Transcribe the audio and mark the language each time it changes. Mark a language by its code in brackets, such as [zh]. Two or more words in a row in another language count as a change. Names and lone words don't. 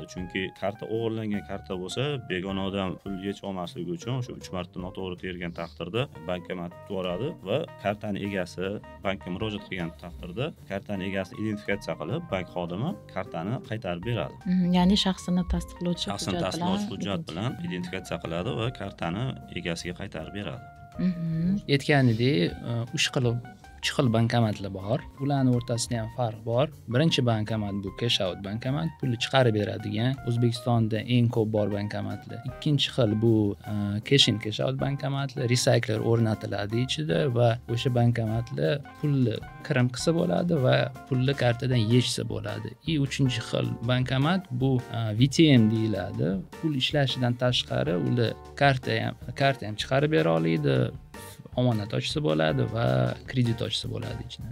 [uz] Chunki karta o'g'irlangan karta bo'lsa, begona odam pul yechib olmasligi uchun o'sha 3 marta noto'g'ri tergan taqdirda bankomat yutib yuboradi va kartani egasi bankka murojaat qilgan taqdirda kartani egasini identifikatsiya qilib, bank xodimi kartani qaytarib beradi. Ya'ni shaxsini tasdiqlovchi hujjat bilan identifikatsiya qiladi va kartani egasiga qaytarib beradi. Aytganidek, 3 xil bankomatlar bor. Ularning o'rtasida ham farq bor. Birinchi bankomat bu [en] cash out [uz] bankomat, pulni chiqarib beradigan, O'zbekistonda eng ko'p bor bankomatlar. Ikkinchi xil bu [en] cash in cash out [uz] bankomatlar, recycler o'rnatiladi ichida va o'sha bankomatlar pulni kirim qilsa bo'ladi va pulni kartadan yechsa bo'ladi. Uchinchi xil bankomat bu VTM deyiladi. Pul ishlashidan tashqari ular karta ham chiqarib bera oladi, omonat ochsa bo'ladi va kredit ochsa bo'ladi ichida.